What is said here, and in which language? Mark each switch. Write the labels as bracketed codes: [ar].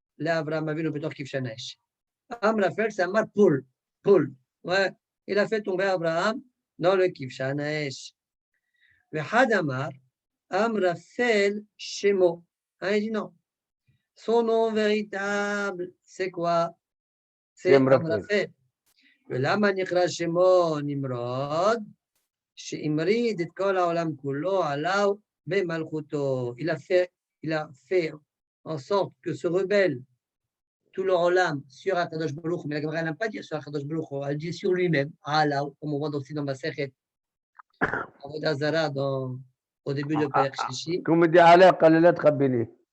[he] L'Abraham Avinu בתוך כבשן האש. [fr] Amrafel, c'est Amar Poul. Ouais. Il a fait tomber Abraham dans le [he] כבשן האש. Vehad Amar, Amrafel Shemo. [fr] Il dit non. Son nom véritable, c'est quoi? C'est Amrafel. [he] ולמה נקרא שמו נמרוד? שהמריד את כל העולם כולו עליו במלכותו. [fr] Il a fait en sorte que se rebelle tout le olam sur Akadosh Baruch, mais la Gemara n'a pas dit sur Akadosh Baruch, elle dit sur lui-même, comme on voit aussi dans Masechet Avodah Zara au début de Perek Shlishi. Comme dit Ala Qalalat Khabini.